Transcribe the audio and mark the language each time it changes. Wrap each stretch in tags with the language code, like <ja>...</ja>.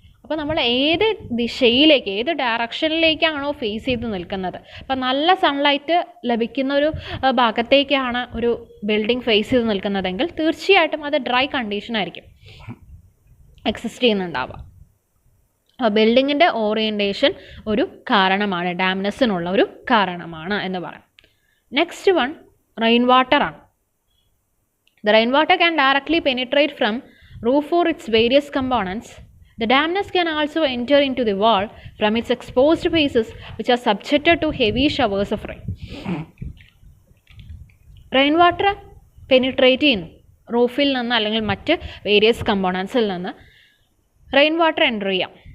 <ml>അപ്പോൾ നമ്മൾ ഏത് ദിശയിലേക്ക്, ഏത് ഡയറക്ഷനിലേക്കാണോ ഫേസ് ചെയ്ത് നിൽക്കുന്നത്, അപ്പോൾ നല്ല സൺലൈറ്റ് ലഭിക്കുന്ന ഒരു ഭാഗത്തേക്കാണ് ഒരു ബിൽഡിംഗ് ഫേസ് ചെയ്ത് നിൽക്കുന്നതെങ്കിൽ തീർച്ചയായിട്ടും അത് ഡ്രൈ കണ്ടീഷൻ ആയിരിക്കും എക്സിസ്റ്റ് ചെയ്യുന്നുണ്ടാവുക. ബിൽഡിങ്ങിൻ്റെ ഓറിയൻറ്റേഷൻ ഒരു കാരണമാണ്, ഡാംനെസ്സിനുള്ള ഒരു കാരണമാണ് എന്ന് പറയാം.</ml> <en>next one,</en> <ml>rain വാട്ടറാണ്.</ml> <en>The rain water can directly penetrate from roof for its various components. The dampness can also enter into the wall from its exposed faces, which are subjected to heavy showers of rain.</en> <ml>Rain water penetrate ചെയ്യുന്നു റൂഫിൽ നിന്ന് അല്ലെങ്കിൽ മറ്റ് various കമ്പോണൻസിൽ നിന്ന് rain water enter ചെയ്യാം.</ml>